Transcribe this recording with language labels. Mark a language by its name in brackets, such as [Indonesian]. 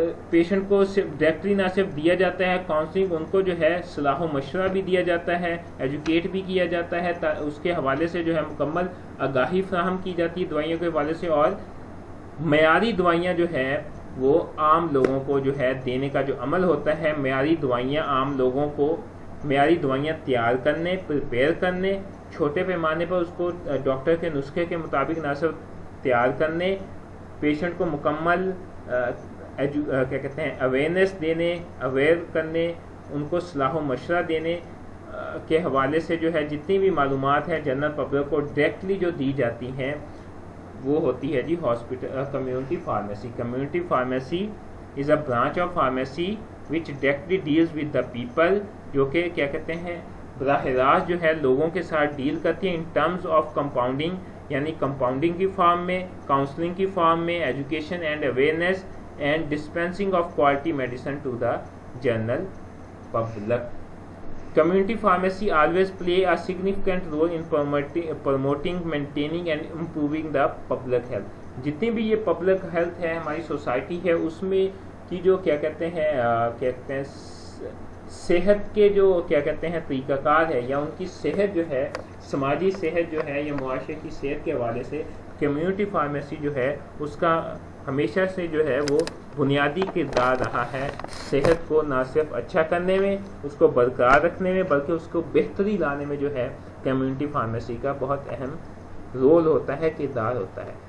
[Urdu] Patient کو صرف directly نہ صرف دیا جاتا ہے کاؤنسلنگ, ان کو جو ہے صلاح و مشورہ بھی دیا جاتا ہے, ایجوکیٹ بھی کیا جاتا ہے, اس کے حوالے سے جو ہے مکمل آگاہی فراہم کی جاتی ہے دوائیوں کے حوالے سے, اور معیاری دوائیاں جو ہے وہ عام لوگوں کو جو ہے دینے کا جو عمل ہوتا ہے, معیاری دوائیاں عام لوگوں کو معیاری دوائیاں تیار کرنے, پریپیئر کرنے, چھوٹے پیمانے پر اس کو ڈاکٹر کے نسخے کے مطابق نہ صرف تیار کرنے, پیشنٹ کو مکمل کیا کہتے ہیں اویئرنیس دینے, اویئر کرنے, ان کو صلاح و مشورہ دینے کے حوالے سے جو ہے جتنی بھی معلومات ہیں جنرل پبلک کو ڈائریکٹلی جو دی جاتی ہیں وہ ہوتی ہے جی hospital community pharmacy. [English] community pharmacy is a branch of pharmacy which directly deals with the people, [Urdu] جو کہ کیا کہتے ہیں براہ راست جو ہے لوگوں کے ساتھ ڈیل کرتی ہے [English] in terms of compounding, [Urdu] یعنی کمپاؤنڈنگ کی فارم میں، کاؤنسلنگ کی فارم میں، [English] Education and awareness and dispensing of quality medicine to the general public. Community pharmacy always play a significant role in promoting, maintaining and improving the public health. [Urdu] جتنی بھی یہ public health ہے ہماری society ہے اس میں کی جو کیا کہتے ہیں صحت کے جو کیا کہتے ہیں طریقہ کار ہے یا ان کی صحت جو ہے، سماجی صحت جو ہے یا معاشرے کی صحت کے حوالے سے کمیونٹی فارمیسی جو ہے اس کا ہمیشہ سے جو ہے وہ بنیادی کردار رہا ہے صحت کو نہ صرف اچھا کرنے میں، اس کو برقرار رکھنے میں، بلکہ اس کو بہتری لانے میں جو ہے کمیونٹی فارمیسی کا بہت اہم رول ہوتا ہے، کردار ہوتا ہے.